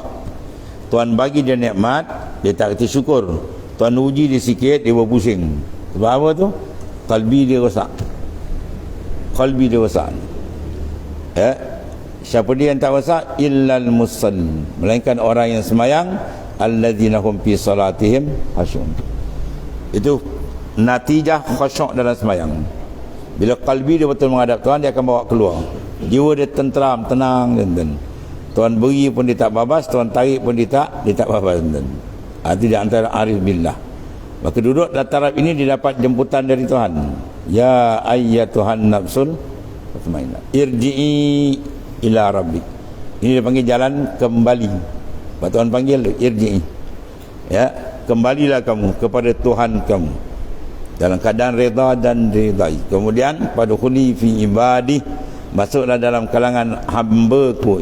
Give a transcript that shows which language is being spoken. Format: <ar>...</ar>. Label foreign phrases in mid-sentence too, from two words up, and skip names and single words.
<ms>Tuhan bagi dia nikmat, dia tak kata syukur. Tuhan uji dia sikit, dia berpusing. Sebab apa tu? Kalbi dia rosak. Qalbi dia rosak. Ya, siapa dia yang tak rosak?</ms> <ar>إلا المصلين,</ar> <ms>melainkan orang yang semayang,</ms> <ar>الذين هم في صلاتهم خاشعون.</ar> <ms>Itu natijah khusyuk dalam semayang. Bila qalbi dia betul menghadap Tuhan, dia akan bawa keluar. Jiwa dia tenteram, tenang, dan Tuhan beri pun dia tak babas, Tuhan tarik pun dia tak babas. Itu di antara</ms> <ar>عارف بالله.</ar> <ms>Maka duduk dalam taraf ini dia dapat jemputan dari Tuhan.</ms> <ar>يا أيتها النفس المطمئنة ارجعي إلى ربك.</ar> <ms>Ini dia panggil jalan kembali. Tuhan panggil tu irji'i, ya, kembalilah kamu kepada Tuhan kamu dalam keadaan reda dan ridai. Kemudian</ms> <ar>فادخلي في عبادي,</ar> <ms>masuklah dalam kalangan hamba-Ku.</ms>